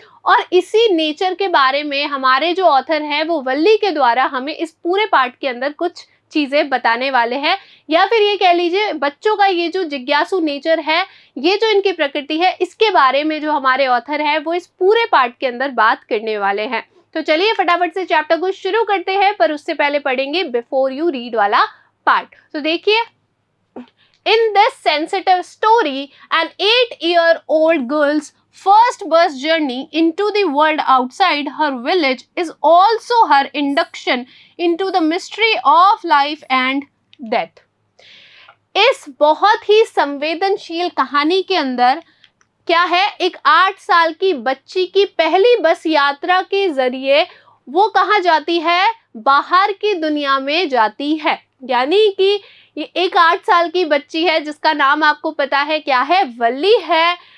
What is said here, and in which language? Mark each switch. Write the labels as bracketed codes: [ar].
[hi] और इसी नेचर के बारे में हमारे जो ऑथर हैं वो वल्ली के द्वारा हमें इस पूरे पार्ट के अंदर कुछ चीजें बताने वाले हैं, या फिर ये कह लीजिए बच्चों का ये जो जिज्ञासु नेचर है, ये जो इनकी प्रकृति है, इसके बारे में जो हमारे ऑथर है वो इस पूरे पार्ट के अंदर बात करने वाले हैं। तो चलिए फटाफट से चैप्टर को शुरू करते हैं, पर उससे पहले पढ़ेंगे बिफोर यू रीड वाला पार्ट। तो देखिए, [en] in this sensitive story, an 8-year-old girl's first bus journey into the world outside her village is also her induction into the mystery of life and death. [hi] इस बहुत ही संवेदनशील कहानी के अंदर क्या है, एक 8 साल की बच्ची की पहली बस यात्रा के जरिए वो कहाँ जाती है, बाहर की दुनिया में जाती है। यानी कि ये एक 8 साल की बच्ची है जिसका नाम आपको पता है क्या है, वल्ली है।